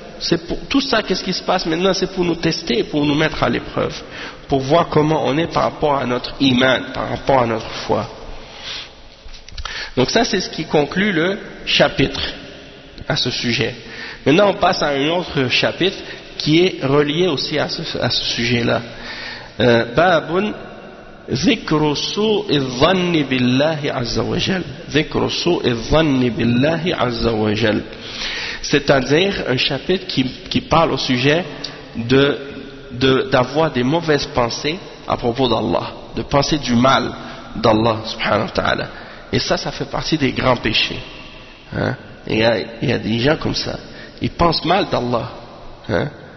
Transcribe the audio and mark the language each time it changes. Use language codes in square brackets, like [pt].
[fr] C'est pour tout ça, qu'est-ce qui se passe maintenant, c'est pour nous tester, pour nous mettre à l'épreuve, pour voir comment on est par rapport à notre iman, par rapport à notre foi. Donc ça, c'est ce qui conclut le chapitre à ce sujet. Maintenant, on passe à un autre chapitre qui est relié aussi à ce sujet-là. [ar] Babun ذِكْرُ سُوءِ الظَّنِّ بِاللَّهِ عَزَّ وَجَلْ ذِكْرُ سُوءِ الظَّنِّ بِاللَّهِ عَزَّ وَجَلْ. [fr] C'est-à-dire un chapitre qui parle au sujet d'avoir des mauvaises pensées à propos d'Allah, de penser du mal d'Allah subhanahu wa ta'ala. Et ça fait partie des grands péchés. Hein? Il y a des gens comme ça, ils pensent mal d'Allah. Hein?